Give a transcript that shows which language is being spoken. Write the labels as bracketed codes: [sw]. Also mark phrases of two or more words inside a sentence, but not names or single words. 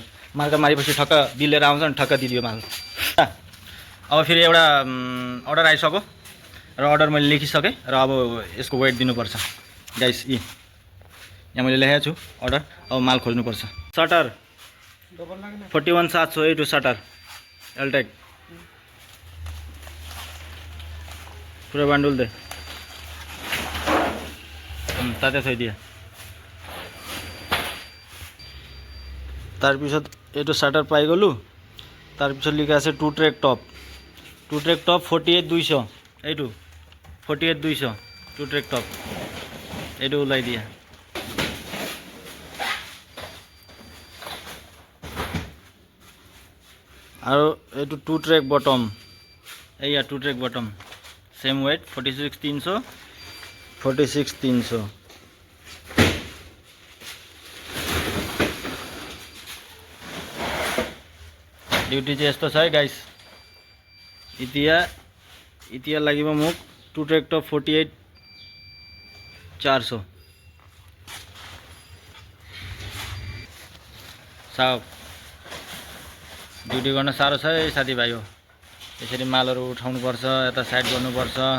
[ne] मार्का मारेपछि ठक्क बिल लिएर आउँछ नि, ठक्क दिदियो माल। अब फेरि एउटा अर्डर आइसक्यो र अर्डर मैले लेखिसकेँ र अब यसको वेट दिनुपर्छ गाइस। यहाँ मैले लेखेको छु अर्डर, अब माल खोज्नुपर्छ। [en] shutter 41,708 shutter Altek [as] পুরো বান্ডুল দে তাতে থৈ দিয়া। তাৰপিছত এইটো শাৰ্টাৰ পাই গ'লোঁ। তাৰপিছত লিখা আছে [en] two track top [as] 48,200। এইটো 48,200 [en] two track top. [as] এইটো ওলাই দিয়া। আৰু এইটো [en] two track bottom, [as] এইয়া [en] two track bottom same weight [as] 46,300। [ne] ड्युटी चाहिँ यस्तो छ है गाइस। [as] इतिया লাগিব মোক [en] two track top [as] 48,400। [ne] साहब ड्युटी गर्न साह्रो छ है साथीभाइ हो। यसरी मालहरू उठाउनुपर्छ, यता साइड गर्नुपर्छ।